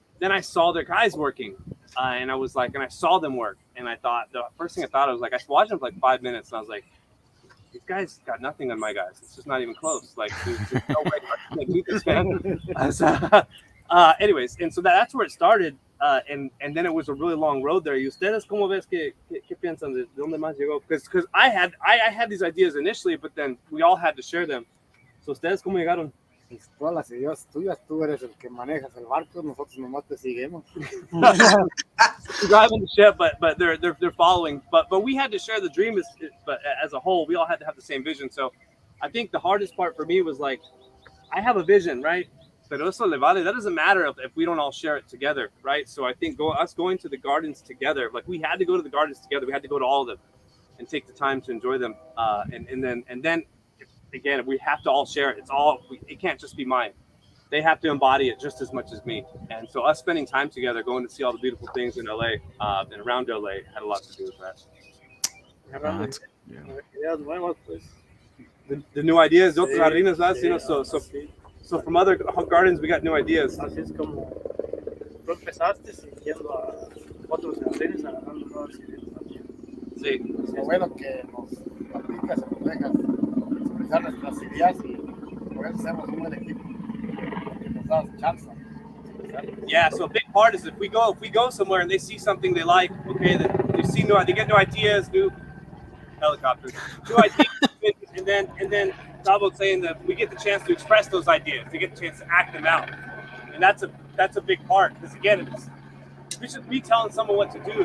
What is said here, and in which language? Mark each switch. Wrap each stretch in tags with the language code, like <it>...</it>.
<en>then I saw their guys working, and I saw them work, and I thought the first thing I thought, I was like, I watched them for like 5 minutes, and I was like, these guys got nothing on my guys. It's just not even close. Like, there's no way I can't do this, man. Anyways, and so that's where it started, and then it was a really long road there.</en> <es>¿Y ustedes cómo ves qué piensan de dónde más llegó?</es> <en>Because I had these ideas initially, but then we all had to share them. So</en> <es>ustedes cómo llegaron? Todas las ideas tuyas, tú eres el que manejas el barco, nosotros nomás te seguimos.</es> <en>Driving the ship, but they're following. But we had to share the dream, but as a whole, we all had to have the same vision. So I think the hardest part for me was like, I have a vision, right?</en> <es>Pero eso le vale.</es> <en>That doesn't matter if we don't all share it together, right? So I think us going to the gardens together, like we had to go to the gardens together. We had to go to all of them and take the time to enjoy them. And then again, we have to all share it. It can't just be mine. They have to embody it just as much as me. And so us spending time together, going to see all the beautiful things in LA and around LA had a lot to do with that. The new ideas,</en> <es>de otros jardines, ¿verdad?</es> <en>So from other gardens, we got new ideas.</en> <es>Así es como tú empezaste yendo a otros jardines agarrando nuevas ideas también. Sí. Lo bueno que nos platicas y nos dejas expresar nuestras ideas y por eso hacemos un buen equipo, que nos das chance.</es> <en>Yeah, so a big part is if we go somewhere and they see something they like, okay, they get new ideas, new helicopters, new ideas, and then Tavo's saying that we get the chance to express those ideas, we get the chance to act them out, and that's a big part, because again, it's just me telling someone what to do.</en>